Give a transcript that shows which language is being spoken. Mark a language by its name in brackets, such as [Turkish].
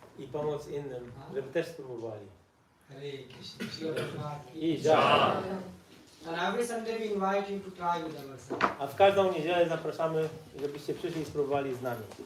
[Polish] i pomóc innym, żeby też spróbowali. [Sanskrit] Hare Krishna. Shri Prabhupada. [Polish] I żal. [English] And every Sunday we invite you to try with ourselves. [Polish] A w każdą niedzielę zapraszamy, żebyście przyszli i spróbowali z nami.